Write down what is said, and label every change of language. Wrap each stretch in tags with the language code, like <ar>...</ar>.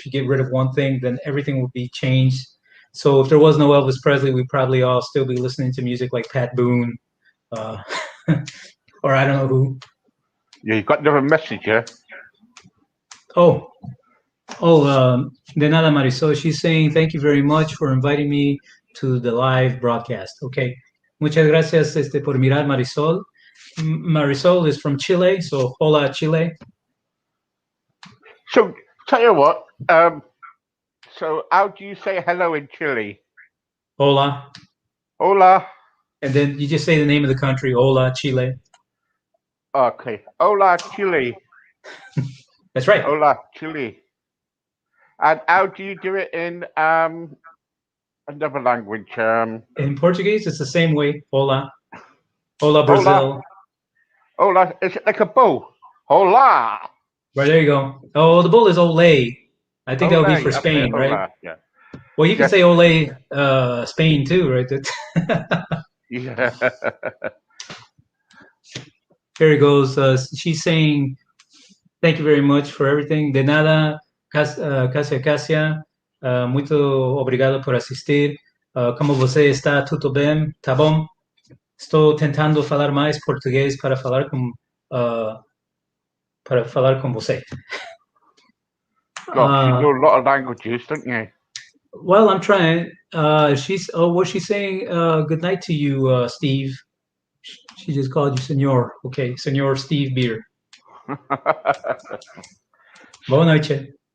<en>If you get rid of one thing, then everything will be changed. So if there was no Elvis Presley, we'd probably all still be listening to music like Pat Boone, uh, or I don't know who. Yeah, you've got another message here.</en> <es>Oh, de nada, Marisol.</es> <en>She's saying thank you very much for inviting me to the live broadcast. Okay.</en> <es>Muchas gracias por mirar, Marisol.</es> <en>Marisol is from Chile, so</en> <es>hola, Chile.</es> <en>So, tell you what. So how do you say hello in Chile?</en> <es>Hola. Hola.</es> <en>And then you just say the name of the country,</en> <es>hola, Chile.</es> <en>Okay.</en> <es>Hola, Chile.</es> <en>That's right.</en> <es>Hola, Chile.</es> <en>And how do you do it in another language? In Portuguese, it's the same way.</en> <es>Hola. Hola, Brazil. Hola.</es> <en>Is it like a bow? Hola. Right, there you go. Oh, the bull is ole. I think that would be for Spain, okay, right?</en> <es>hola. Yeah.</es> <en>Well, you can say ole Spain too, right? Yeah. Here it goes. She's saying, thank you very much for everything.</en> <es>De nada, Cassia Cassia.</es> <pt>Muito obrigado por assistir. Como você está? Tudo bem? Tá bom? Estou tentando falar mais português para falar com você.</pt> <en>Gosh, you know a lot of languages, don't you? Well, I'm trying. What's she saying? Good night to you, Steve. She just called you Senor. Okay, Senor Steve Beer.</en> <pt>Boa noite.</pt>